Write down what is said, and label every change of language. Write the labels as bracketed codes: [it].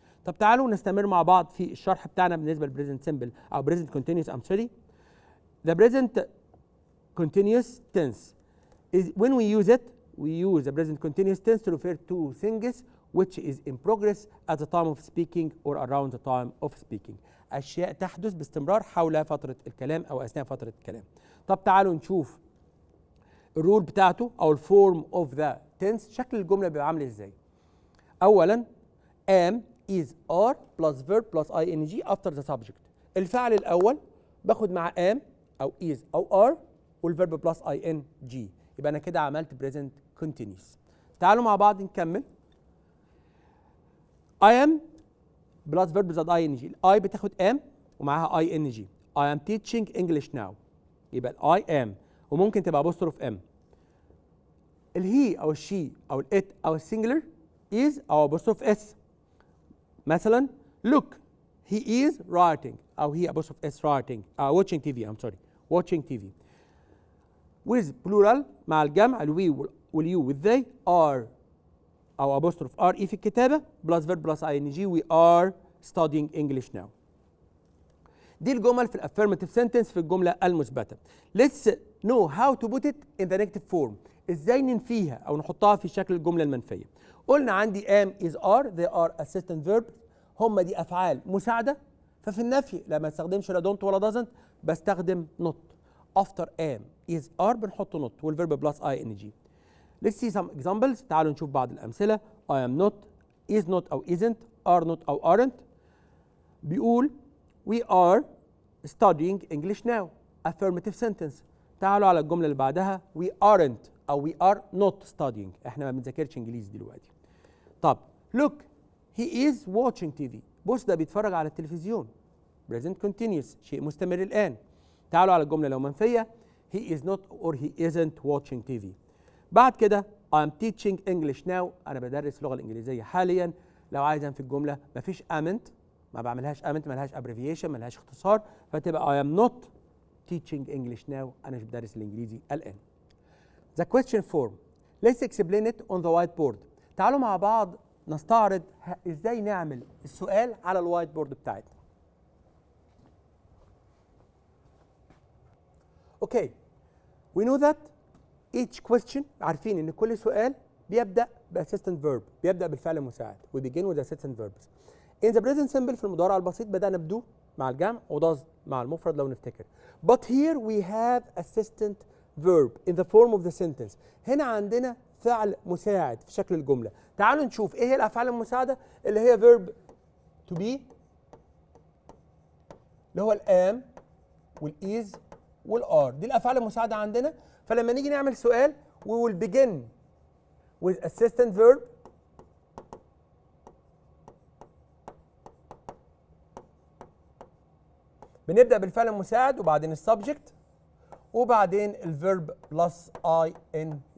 [ar] طب تعالوا نستمر مع بعض في الشرح بتاعنا بالنسبه للبريزنت سمبل او بريزنت كونتينيوس. [en] The present continuous tense is when we use it, we use the present continuous tense to refer to things which is in progress at the time of speaking or around the time of speaking. [ar] أشياء تحدث باستمرار حول فترة الكلام أو أثناء فترة الكلام. طب تعالوا نشوف الرول بتاعته أو الفورم [en] of the tense. [ar] شكل الجملة بيبقى عامل إزاي؟ أولاً [en] am is are plus verb plus ing after the subject. [ar] الفعل الأول باخد مع am أو is أو are والverb plus ing، يبقى أنا كده عملت present continuous. تعالوا مع بعض نكمل. [en] I am plus verb plus ing. I [ar] بتاخد [en] am [ar] ومعاها [en] ing. I am teaching English now، [ar] يبقى [en] I am [ar] وممكن تبقى [en] apostrophe m. [ar] الهي أو الشي أو الات أو السنجلر is أو apostrophe s. مثلا [en] look he is writing أو he apostrophe s writing watching TV. watching TV. with plural [ar] مع الجمع الوي واليو والذي [en] are أو apostrophe are [ar] في الكتابة [en] plus verb plus ing we are studying English now. [ar] دي الجمل في الافيرماتيف سنتنس في الجملة المثبتة. [en] Let's know how to put it in the negative form. [ar] ازاي ننفيها او نحطها في شكل الجملة المنفية. [en] قلنا عندي am is are they are assistant verbs، [ar] هم دي افعال مساعدة. ففي النفي لما استخدمش لا don't ولا doesn't بستخدم not. [en] after am is are [ar] بنحط [en] not والverb plus ing. Let's see some examples. [ar] تعالوا نشوف بعض الأمثلة. [en] I am not, is not أو isn't, are not أو aren't. [ar] بيقول [en] we are studying English now. affirmative sentence. [ar] تعالوا على الجملة اللي بعدها [en] we aren't أو we are not studying. [ar] احنا ما بنذاكرش إنجليزي دلوقتي. طب [en] look he is watching TV. [ar] بص ده بيتفرج على التلفزيون. present continuous شيء مستمر الآن. تعالوا على الجملة لو منفية [en] he is not or he isn't watching TV. [ar] بعد كده [en] I'm teaching English now، [ar] أنا بدرس اللغة الإنجليزية حاليا. لو عايز أنفي الجملة مفيش amn't، ما بعملهاش amn't، ملهاش abbreviation، ملهاش اختصار، فتبقى [en] I am not teaching English now، [ar] أنا مش بدرس الإنجليزي الآن. [en] The question form. Let's explain it on the whiteboard. [ar] تعالوا مع بعض نستعرض إزاي نعمل السؤال على الوايت بورد بتاعتنا. [en] Okay, we know that each question، [ar] عارفين ان كل سؤال بيبدا باسيستنت فيرب، بيبدا بالفعل المساعد. [en] we begin with assistant verbs. in the present simple [ar] في المضارع البسيط بدانا بدو مع الجمع وdoes مع المفرد لو نفتكر. [en] but here we have assistant verb in the form of the sentence. [ar] هنا عندنا فعل مساعد في شكل الجمله. تعالوا نشوف ايه هي الافعال المساعده اللي هي [en] verb to be [ar] اللي هو الام والايز والار. دي الافعال المساعده عندنا. فلما نيجي نعمل سؤال [en] we will begin with assistant verb [ar] بنبدأ بالفعل المساعد وبعدين السبجكت وبعدين الفيرب بلس ing.